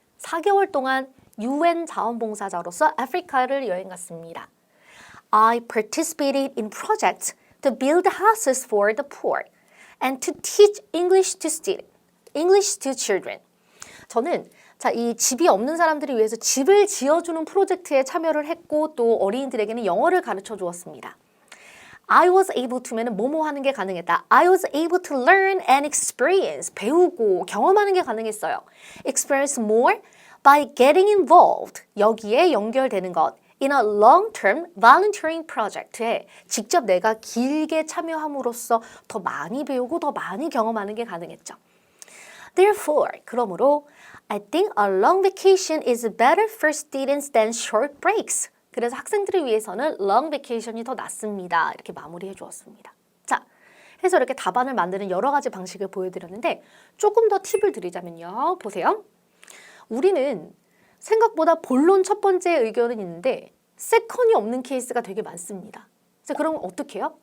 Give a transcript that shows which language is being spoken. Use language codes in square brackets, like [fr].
[ko] 4개월 동안 UN 자원봉사자로서 아프리카를 여행 갔습니다. [en] I participated in projects to build houses for the poor and to teach English to children. [ko] 저는 자, 이 집이 없는 사람들을 위해서 집을 지어주는 프로젝트에 참여를 했고 또 어린이들에게는 영어를 가르쳐 주었습니다. [en] I was able to [ko] 면은 뭐뭐 하는 게 가능했다. [en] I was able to learn and experience. [ko] 배우고 경험하는 게 가능했어요. [en] Experience more by getting involved. [ko] 여기에 연결되는 것. [en] In a long-term volunteering project [ko] 에 직접 내가 길게 참여함으로써 더 많이 배우고 더 많이 경험하는 게 가능했죠. [en] Therefore, [ko] 그러므로 [en] I think a long vacation is better for students than short breaks. [ko] 그래서 학생들을 위해서는 long vacation이 더 낫습니다. 이렇게 마무리해 주었습니다. 자, 해서 이렇게 답안을 만드는 여러 가지 방식을 보여드렸는데 조금 더 팁을 드리자면요. 보세요. 우리는 생각보다 본론 첫 번째 의견은 있는데 세컨이 없는 케이스가 되게 많습니다. 자, 그럼 어떻게 해요?